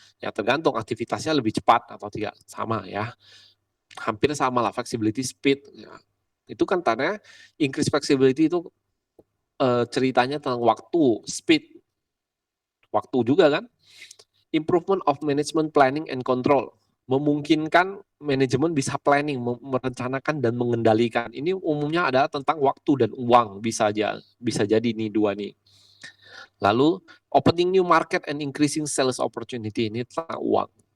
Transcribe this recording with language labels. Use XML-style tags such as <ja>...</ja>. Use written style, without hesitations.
<id>Ya, tergantung aktivitasnya lebih cepat atau tidak. Sama ya. Hampir sama lah, flexibility speed. Ya. Itu kan tanya,</id> <en>increase flexibility</en> <id>itu ceritanya tentang waktu, speed. Waktu juga kan.</id> <en>Improvement of management planning and control.</en> <id>Memungkinkan manajemen bisa planning, merencanakan dan mengendalikan. Ini umumnya adalah tentang waktu dan uang, bisa jadi nih dua nih. Lalu</id> <en>opening new market and increasing sales opportunity,</en> <id>ini tentang uang.</id>